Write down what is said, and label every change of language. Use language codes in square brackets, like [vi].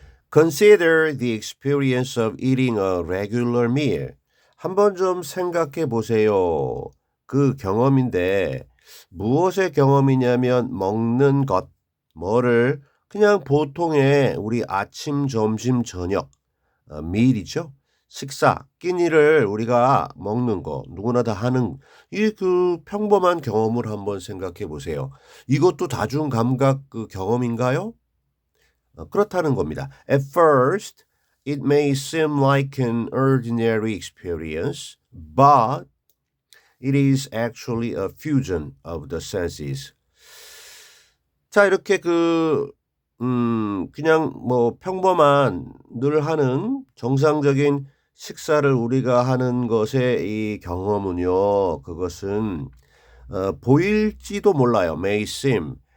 [en] Consider the experience of eating a regular meal. [ko] 한번 좀 생각해 보세요. 그 경험인데 무엇의 경험이냐면 먹는 것, 뭐를 그냥 보통의 우리 아침, 점심, 저녁, meal이죠. 식사, 끼니를 우리가 먹는 거 누구나 다 하는 이 그 평범한 경험을 한번 생각해 보세요. 이것도 다중 감각 그 경험인가요? 그렇다는 겁니다. [en] At first, it may seem like an ordinary experience, but it is actually a fusion of the senses. [ko] 자, 이렇게 그냥 뭐 평범한 늘 하는 정상적인 식사를 우리가 하는 것의 이 경험은요, 그것은 보일지도 몰라요. [en] May seem.